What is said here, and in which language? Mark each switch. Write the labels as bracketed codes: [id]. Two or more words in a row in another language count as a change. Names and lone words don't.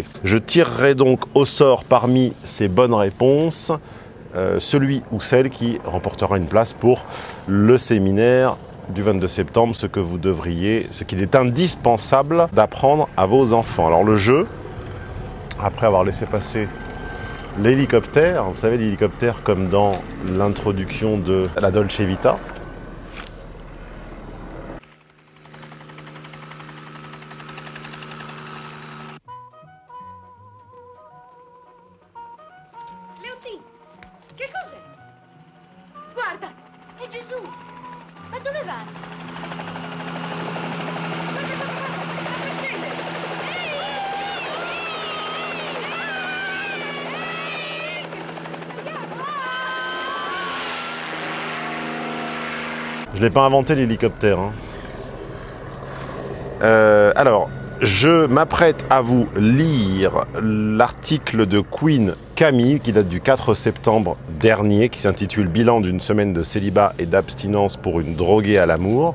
[fr] Je tirerai donc au sort parmi ces bonnes réponses celui ou celle qui remportera une place pour le séminaire du 22 septembre, ce qu'il est indispensable d'apprendre à vos enfants. Alors le jeu, après avoir laissé passer l'hélicoptère, vous savez l'hélicoptère comme dans l'introduction de la Dolce Vita. [it] Leontino, che cos'è? Guarda, è Gesù! Ma dove vai? Guarda, sta scendere! [fr] Je n'ai pas inventé l'hélicoptère. Hein. Alors, je m'apprête à vous lire l'article de Queen Camille qui date du 4 septembre dernier, qui s'intitule « Bilan d'une semaine de célibat et d'abstinence pour une droguée à l'amour ».